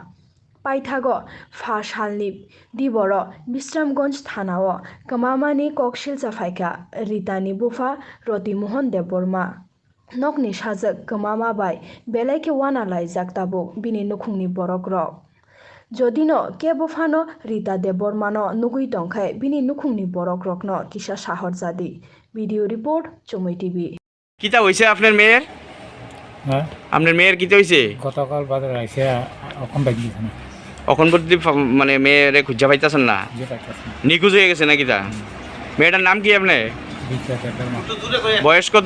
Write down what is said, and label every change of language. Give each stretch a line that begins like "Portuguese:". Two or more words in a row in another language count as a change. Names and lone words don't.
Kok Borok: Paithago Fa Salni Diboro Bishramganj Thanao Kwmajani Kokshil Chafaika Rita ni Bufa Debbarma Nokni Sajak Kwmajak bai Belaike Wana Laijak Tabuk Bini Nukhungni Borokrok Jodino ke bufano Rita Debbarmano nugui tongkhai bini nukhungni borokrokno kisa sahor jadi.
English: Video report Chomoi TV.
Bangla: কিতা হইছে আপনার মেয়ের? হ্যাঁ আপনার মেয়ের কিতা হইছে? গতকাল বাজার আইছে এখন বাইক দিছে না এখন পর্যন্ত মানে মেয়েরে খুঁজা পাইতাছেন না? যে পাইতাছে নিখোঁজ হয়ে গেছে নাকি তা? মেয়েটার নাম কি আপনার? বিটা দেববর্মা বয়স কত?